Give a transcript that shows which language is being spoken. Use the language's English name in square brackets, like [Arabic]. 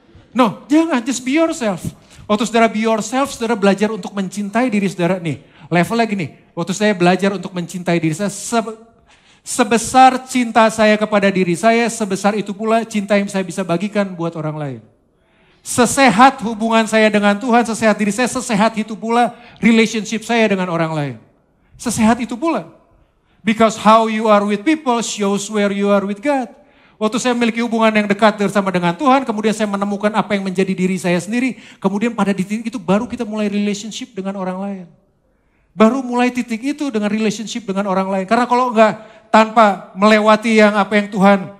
[English] No, [Indonesian] jangan, [English] just be yourself. [Indonesian] Waktu saudara [English] be yourself, [Indonesian] saudara belajar untuk mencintai diri saudara. Nih, levelnya gini, waktu saya belajar untuk mencintai diri saya, sebesar cinta saya kepada diri saya, sebesar itu pula cinta yang saya bisa bagikan buat orang lain. Sesehat hubungan saya dengan Tuhan, sesehat diri saya, sesehat itu pula relationship saya dengan orang lain. Sesehat itu pula. [English] Because how you are with people shows where you are with God. [Indonesian] Waktu saya memiliki hubungan yang dekat bersama dengan Tuhan, kemudian saya menemukan apa yang menjadi diri saya sendiri, kemudian pada titik itu baru kita mulai relationship dengan orang lain. Baru mulai titik itu dengan relationship dengan orang lain. Karena kalau enggak, tanpa melewati yang apa yang Tuhan